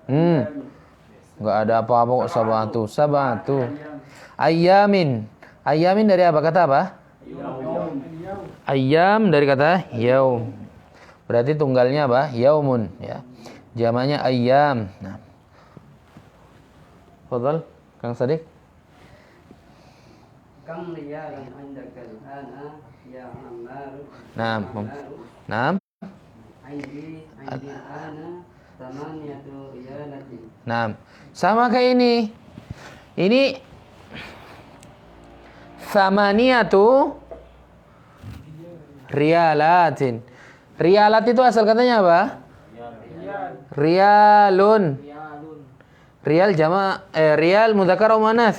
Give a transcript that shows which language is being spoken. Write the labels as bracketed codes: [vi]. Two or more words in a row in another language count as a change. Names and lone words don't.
[id] Enggak ada apa-apa kok sabatu. Ayyamin dari apa? Kata apa? Ayyam dari kata yaum. Berarti tunggalnya apa? Yaumun ya. Jamaknya ayyam. Nah. [ar] Fadhal, Kang Sadiq. كم ريالاً عندك الآن يا عمار. Naam. عندي أنا ثمانية ريالات. Naam. [id] Sama kayak ini. [ar] Ini ثمانية ريالات. [id] Riyalat itu asal katanya apa? [ar] Riyalun. [id] Riyal jama' riyal mudzakkar atau muannas?